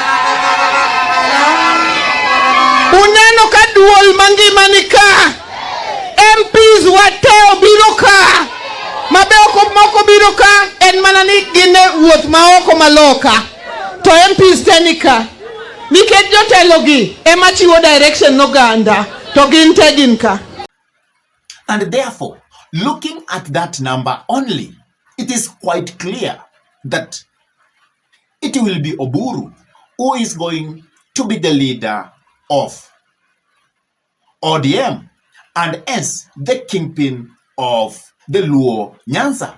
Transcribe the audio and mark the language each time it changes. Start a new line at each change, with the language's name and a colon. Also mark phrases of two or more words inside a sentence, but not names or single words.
Luo (Kenya and Tanzania): Uneno ka duol mangima nika, MPs wate obiro ka, mabeko moko biro ka, en mana ni gine wuoth maoko maloka, to MPs tenika, nikech jotelo gi ema chiwo direction n'oganda, to gin te gin ka.
English: And therefore, looking at that number only, it is quite clear that it will be Oburu who is going to be the leader of ODM, and hence the kingpin of the Luo Nyanza.